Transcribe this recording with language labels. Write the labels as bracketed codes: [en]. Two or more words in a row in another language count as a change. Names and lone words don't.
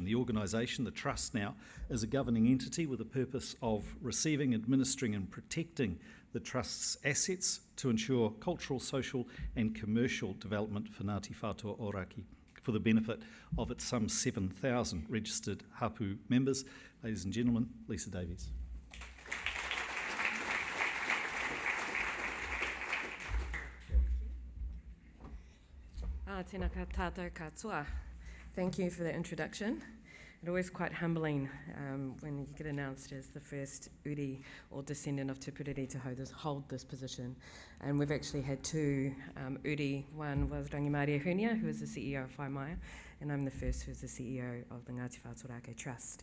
[en] The organisation, the Trust now, is a governing entity with the purpose of receiving, administering and protecting the Trust's assets to ensure cultural, social and commercial development for Ngāti Whātua Ōrākei for the benefit of its some 7,000 registered hapū members. Ladies and gentlemen, Lisa Davies. [mi] Tēnā tātou katoa. [en] Thank you for the introduction. It's always quite humbling when you get announced as the first uri or descendant of Tupuriri to hold this position. And we've actually had two uri. One was Rangimārie Whenua, who is the CEO of Whaimaia, and I'm the first who's the CEO of the Ngāti Whātua Ōrākei Trust.